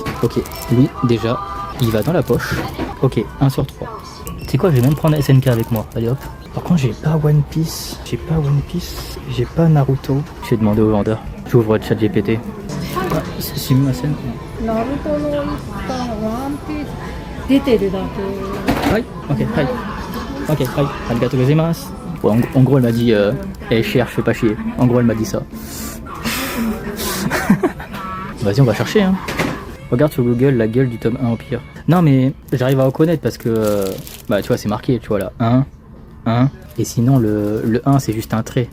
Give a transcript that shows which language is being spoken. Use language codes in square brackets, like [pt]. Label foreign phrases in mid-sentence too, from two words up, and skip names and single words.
[fr] Ok, lui déjà, il va dans la poche. Ok, 1 sur 3. Tu sais quoi, je vais même prendre SNK avec moi, allez hop. Par contre j'ai pas One Piece, j'ai pas Naruto. Je vais demander au vendeur, j'ouvre ChatGPT. Ah, c'est ma scène. [ja] Naruto no Ippa, One Piece, 出てるだけ。はい、ok, ありがとうございます. [fr] Ouais, en gros elle m'a dit, cherche, fais pas chier. En gros elle m'a dit ça. Vas-y on va chercher hein. Regarde sur Google la gueule du tome 1 Empire. Non mais j'arrive à reconnaître parce que bah tu vois c'est marqué, tu vois là 1 et sinon le 1 c'est juste un trait.